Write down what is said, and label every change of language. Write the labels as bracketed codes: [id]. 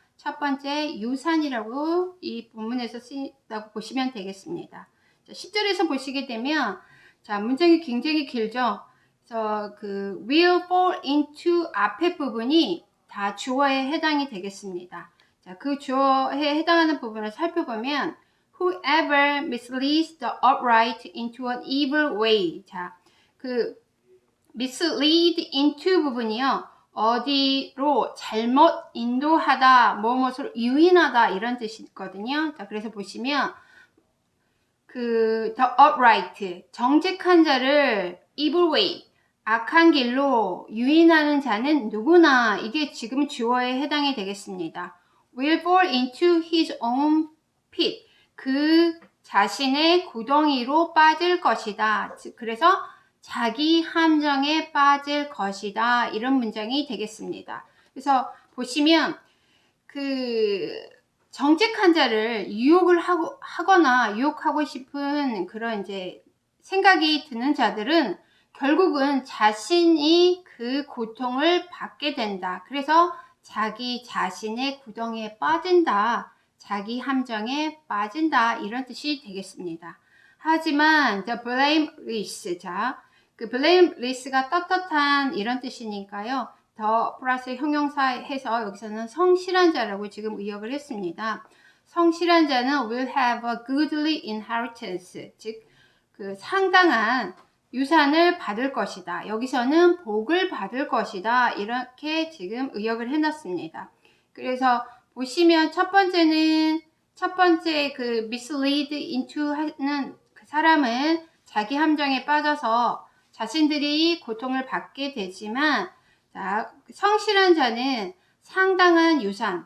[ko] 첫 번째 유산이라고 이 본문에서 쓰인다고 보시면 되겠습니다. 자, 10절에서 보시게 되면 자, 문장이 굉장히 길죠. 그래서 그 will fall into 앞에 부분이 다 주어에 해당이 되겠습니다. 자, 그 주어에 해당하는 부분을 살펴보면 [en] whoever misleads the upright into an evil way. [ko] 자, 그 mislead into 부분이요. 어디로 잘못 인도하다, 무엇을 유인하다 이런 뜻이거든요. 자, 그래서 보시면 그 the upright 정직한 자를 evil way 악한 길로 유인하는 자는 누구나 이게 지금 주어에 해당이 되겠습니다. [en] will fall into his own pit. [ko] 그 자신의 구덩이로 빠질 것이다. 그래서 자기 함정에 빠질 것이다. 이런 문장이 되겠습니다. 그래서 보시면 그 정직한 자를 유혹을 하거나 유혹하고 싶은 그런 이제 생각이 드는 자들은 결국은 자신이 그 고통을 받게 된다. 그래서 자기 자신의 구덩이에 빠진다. 자기 함정에 빠진다. 이런 뜻이 되겠습니다. 하지만 [en] the blameless, [ko] 자, 그 blameless가 떳떳한 이런 뜻이니까요. 더 플러스 형용사 해서 여기서는 성실한 자라고 지금 의역을 했습니다. 성실한 자는 [en] will have a goodly inheritance. [ko] 즉, 그 상당한 유산을 받을 것이다. 여기서는 복을 받을 것이다. 이렇게 지금 의역을 해놨습니다. 그래서 보시면 첫 번째 그 mislead into 하는 그 사람은 자기 함정에 빠져서 자신들이 고통을 받게 되지만, 자, 성실한 자는 상당한 유산.